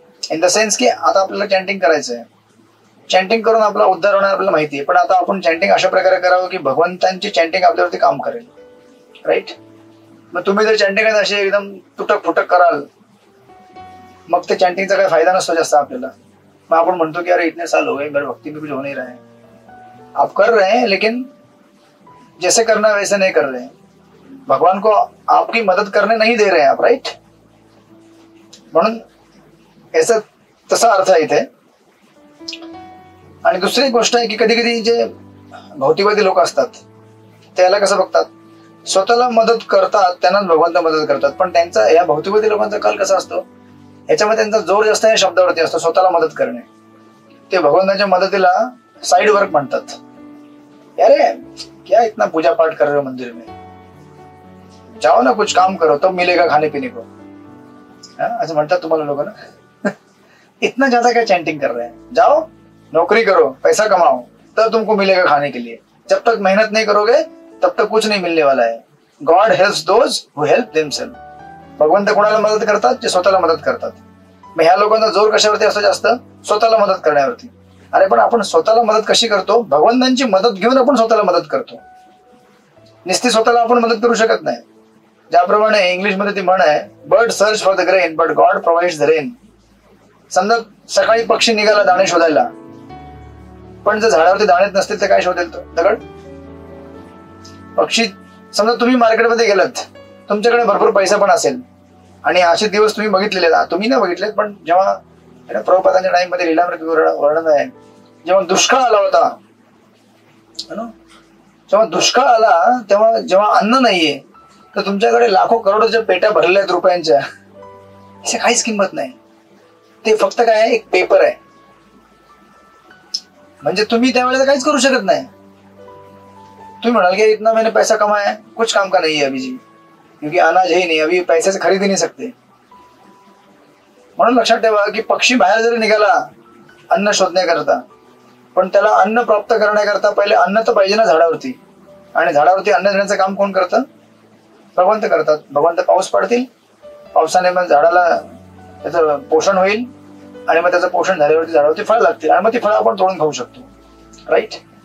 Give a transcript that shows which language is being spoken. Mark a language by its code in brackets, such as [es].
[mr] In the sense की आता आपल्याला चॅन्टिंग करायचंय, चॅन्टिंग करून आपला उद्धार होणार आपल्याला माहिती आहे, पण आता आपण चॅन्टिंग अशा प्रकारे करावं की भगवंतांची चॅन्टिंग आपल्यावरती काम करेल. राईट. मग तुम्ही जर चॅन्टिंग असे एकदम तुटक फुटक कराल मग ते चॅन्टिंगचा काही फायदा नसतो जास्त आपल्याला. मग आपण म्हणतो की [hi] अरे इतने साल हो गए मेरे भक्ति में कुछ हो नहीं रहा है. आप कर रहे हैं लेकिन जैसे करना है वैसे नहीं कर रहे हैं. भगवान को आपकी मदत करने नहीं दे रहे हैं आप. [en] Right. [mr] म्हणून याचा तसा अर्थ आहे इथे. आणि दुसरी गोष्ट आहे की कधी कधी जे भौतिकवादी लोक असतात त्याला कसं बघतात, स्वतःला मदत करतात त्यांनाच भगवंत मदत करतात. पण त्यांचा या भौतिकवादी लोकांचा कल कसा असतो, याच्यामध्ये त्यांचा जोर जास्त या शब्दावरती असतो, स्वतःला मदत करणे. ते भगवंताच्या मदतीला साइड वर्क म्हणतात. [hi] अरे क्या इतना पूजा पाठ कर रहे हो मंदिर में, जाओ ना कुछ काम करो तो मिलेगा खाने पीने को. [mr] असं म्हणतात तुम्हाला लोक ना. [hi] इतना ज्यादा क्या चैंटिंग कर रहे हैं, जाओ नौकरी करो पैसा कमाओ तब तुमको मिलेगा खाने के लिए. जब तक मेहनत नहीं करोगे तब तक कुछ नहीं मिलने वाला है. [en] God helps those who help themselves. [mr] भगवंत कोणाला मदत करतात? जे स्वतःला मदत करतात. मग ह्या लोकांचा जोर कशावरती असतो? जास्त स्वतःला मदत करण्यावरती. अरे पण आपण स्वतःला मदत कशी करतो? भगवंतांची मदत घेऊन आपण स्वतःला मदत करतो. नुसती स्वतःला आपण मदत करू शकत नाही. ज्याप्रमाणे इंग्लिश मध्ये ती म्हण आहे, [en] Bird search for the grain but God provides the rain. [mr] समजा सकाळी पक्षी निघाला दाणे शोधायला, पण जर झाडावरती दाणेच नसतील तर काय शोधेल तो? दगड. पक्षी समजा तुम्ही मार्केटमध्ये गेलात, तुमच्याकडे भरपूर पैसा पण असेल आणि असे दिवस तुम्ही बघितलेले, तुम्ही नाही बघितलेत पण जेव्हा प्रभुपादांच्या टाइम मध्ये लीलामृत वर्णन आहे, जेव्हा दुष्काळ आला होता, जेव्हा दुष्काळ आला तेव्हा जेव्हा अन्न नाहीये तर तुमच्याकडे लाखो करोडोच्या पेट्या भरलेल्या आहेत रुपयांच्या, याची काहीच किंमत नाही. ते फक्त काय आहे, एक पेपर आहे. म्हणजे तुम्ही त्यावेळेला काहीच करू शकत नाही. तुम्ही म्हणाल की [hi] इतना मैंने पैसा कमाया है, कुछ काम का नहीं है अभी जी, क्योंकि अनाज है ही नहीं, अभी पैसे से खरीद ही नहीं सकते. [mr] म्हणून लक्षात ठेवा की पक्षी बाहेर जरी निघाला अन्न शोधण्याकरता, पण त्याला अन्न प्राप्त करण्याकरता पहिले अन्न तर पाहिजे ना झाडावरती. आणि झाडावरती अन्न देण्याचं काम कोण करतं? भगवंत करतात. भगवंत पाऊस पाडतील, पावसाने मग झाडाला त्याचं पोषण होईल, आणि मग त्याचं पोषण झाल्यावरती झाडावरती फळ लागतील, आणि मग ती फळं आपण तोडून खाऊ शकतो. राईट.